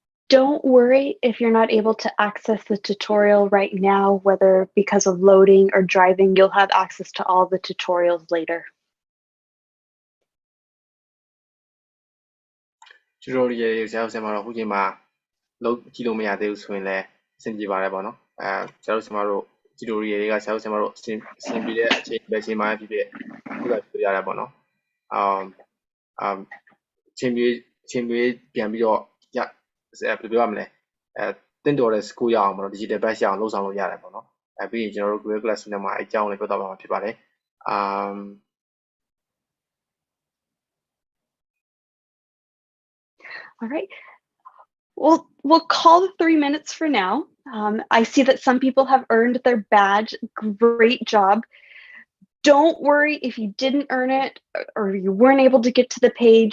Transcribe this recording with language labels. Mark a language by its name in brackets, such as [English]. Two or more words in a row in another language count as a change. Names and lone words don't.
[English] Don't worry if you're not able to access the tutorial right now, whether because of loading or driving, you'll have access to all the tutorials later. [Burmese] Tutorial ဆရာတို့ဆရာမတို့အခုချိန်မှာလုံးကြည့်လို့မရသေးဘူးဆိုရင်လည်းအဆင်ပြေပါတယ်ပေါ့နော်ဆရာတို့ဆရာမတို့ tutorial တွေကဆရာတို့ဆရာမတို့အဆင်ပြေတဲ့အချိန်ပဲချိန်မှဖြစ်ဖြစ်ခုလိုက်ပြရတယ်ပေါ့နော်ချိန်ပြေပြန်ပြီးတော့ဘယ်လိုပြောရမလဲတင့်တော်တဲ့ school ရအောင်ပေါ့နော် [English] digital batch [Burmese] ရအောင်လုပ်ဆောင်လို့ရတယ်ပေါ့နော်ပြီးရင်ကျွန်တော်တို့ Google Classroom ထဲမှာအကြောင်းလေးပြောတော့မှာဖြစ်ပါတယ် [English] All right. We'll call the 3 minutes for now. I see that some people have earned their badge. Great job. Don't worry if you didn't earn it or you weren't able to get to the page.